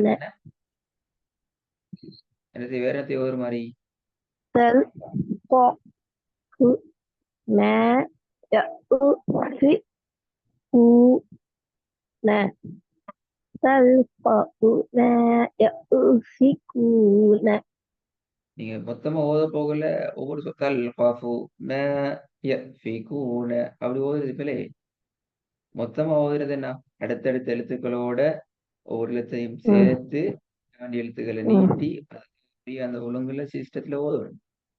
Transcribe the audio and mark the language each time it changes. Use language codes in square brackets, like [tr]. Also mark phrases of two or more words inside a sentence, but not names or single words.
[ta] என்ன என்னது வேற என்னத்தையும் ஒரு மாதிரி. [ar] تلقون يأفكون تلقون يأفكون [ta] நீங்க மொத்தமா ஓத போகல. ஒவ்வொரு சொற்கள் [ar] تلقف ما يأفكون [ta] அப்படி ஓதுறது பிள்ளை. மொத்தமா ஓதுறது என்ன? அடுத்தடுத்த எழுத்துக்களோட ஒவ்வொரு எழுத்தையும் சேர்த்து தாண்டி எழுத்துக்களை நீட்டி அப்படியே அந்த ஒழுங்குல சிஸ்டத்துல ஓதணும்.